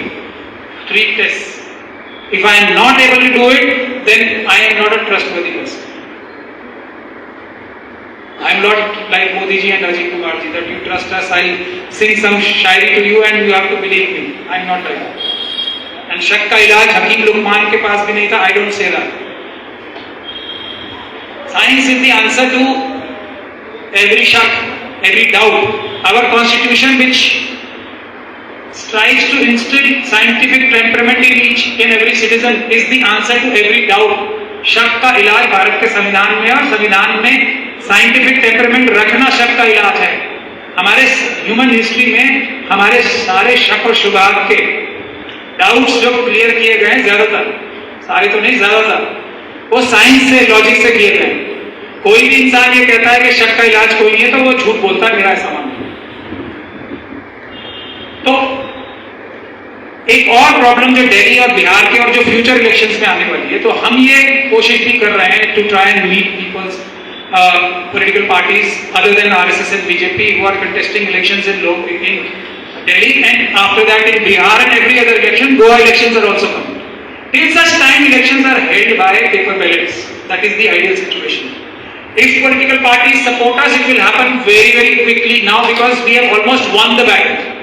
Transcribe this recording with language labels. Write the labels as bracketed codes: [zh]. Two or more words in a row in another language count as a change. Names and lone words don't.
[en] 3 tests. If I am not able to do it, then I am not a trustworthy person. I am not like Modi ji and Rajiv Kumar ji, that you trust us, I will sing some shairi to you and you have to believe me. I am not like that. And [hi] शक का इलाज हकीम लुक़मान के पास भी नहीं था, [en] I don't say that. Science is the answer to every shak, every doubt. Our constitution, which strives to instill scientific temperament in each and every citizen, is the answer to every doubt. [hi] शक का इलाज भारत के संविधान में, और संविधान में [en] scientific temperament [hi] रखना शक का इलाज है. हमारे [en] human history [hi] में हमारे सारे शक और शुबहात के डाउट्स जो क्लियर किए गए, ज्यादातर, सारे तो नहीं, ज्यादातर, वो साइंस से, लॉजिक से किए गए. कोई भी इंसान ये कहता है कि शक का इलाज कोई नहीं है, तो वो झूठ बोलता है, मेरा ऐसा मानना है. तो एक और प्रॉब्लम जो दिल्ली और बिहार के और जो [en] future elections [hi] में आने वाली है, तो हम ये कोशिश भी कर रहे हैं [en] to try and meet peoples, political parties other than RSS and BJP who are contesting elections in Delhi, and after that in Bihar and every other election, Goa elections are also coming. Till such time elections are held by paper ballots. That is the ideal situation. If political parties support us, it will happen very, very quickly now, because we have almost won the battle.